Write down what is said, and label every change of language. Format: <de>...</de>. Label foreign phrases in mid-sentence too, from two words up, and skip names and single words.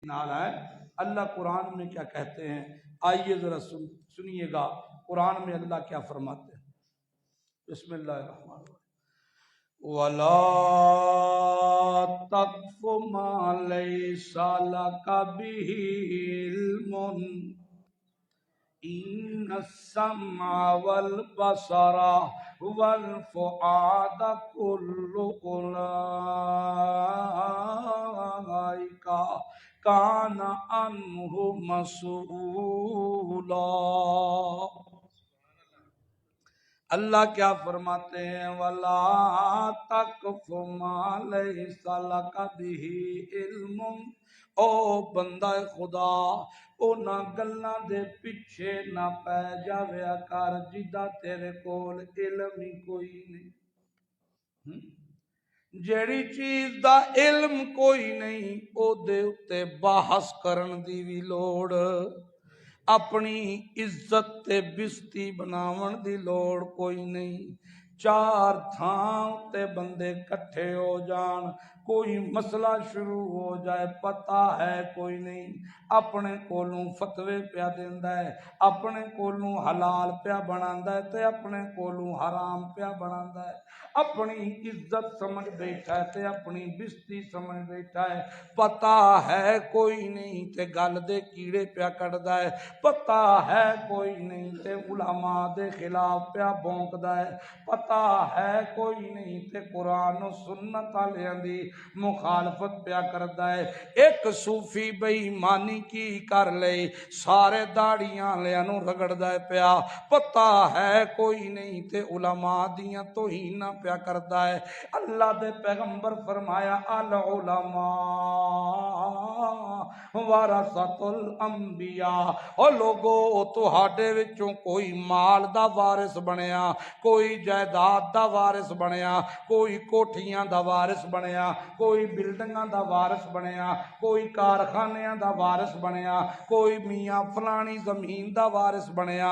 <pa>نالا ہے۔</pa> <ur>اللہ قرآن میں کیا کہتے ہیں، آئیے ذرا سنیے گا قرآن میں اللہ کیا فرماتے ہیں۔</ur> <ar>بسم اللہ الرحمن الرحیم۔ وَلَا تَقْفُ مَا لَيْسَ لَكَ بِهِ عِلْمٌ إِنَّ السَّمْعَ وَالْبَصَرَ وَالْفُؤَادَ كُلُّ أُولَئِكَ كَانَ عَنْهُ مسؤولا۔</ar> <ur>اللہ کیا فرماتے ہیں،</ur> <ar>وَلَا تَقْفُ مَا لَيْسَ لَكَ بِهِ عِلْمٌ،</ar> <pa>او بندہ خدا او نہ گلاں دے پیچھے نہ پے جاویا کر جدا تیرے کول علم ہی کوئی نہیں۔ جیڑی چیز دا علم کوئی نہیں او دے اتے بحث کرن دی بھی لوڑ، اپنی عزت تے بستی بناون دی لوڑ کوئی نہیں۔ چار تھاں تے بندے کٹھے ہو جان، کوئی مسئلہ شروع ہو جائے، پتہ ہے کوئی نہیں، اپنے کولوں فتوے پیا دیندا ہے، اپنے کولوں حلال پیا بناندا ہے تے اپنے کولوں حرام پیا بناندا ہے، اپنی عزت سمجھ بیٹھا ہے تے اپنی بستی سمجھ بیٹھا ہے، پتہ ہے کوئی نہیں تے گل دے کیڑے پیا کٹدا ہے، پتہ ہے کوئی نہیں تے علماء دے خلاف پیا بھونکدا ہے، پتہ ہے کوئی نہیں تے قرآن و سنت والیاں دی مخالفت پیا کردا ہے۔ ایک صوفی بے ایمانی کی کر لے، سارے داڑیاں لیاں نو رگڑدا ہے پیا، پتہ ہے کوئی نہیں تے علماء دیاں توہین پیا کردا ہے۔ اللہ دے پیغمبر فرمایا</pa> <ar>العلماء ورثۃ الانبیاء،</ar> <pa>او لوگو تہاڈے وچوں کوئی مال دا وارث بنیا، کوئی جائیداد دا وارث بنیا، کوئی کوٹھیاں دا وارث بنیا، کوئی بلڈنگاں دا وارث بنیا، کوئی کارخانیاں دا وارث بنیا، کوئی میاں فلانی زمین دا وارث بنیا۔</pa>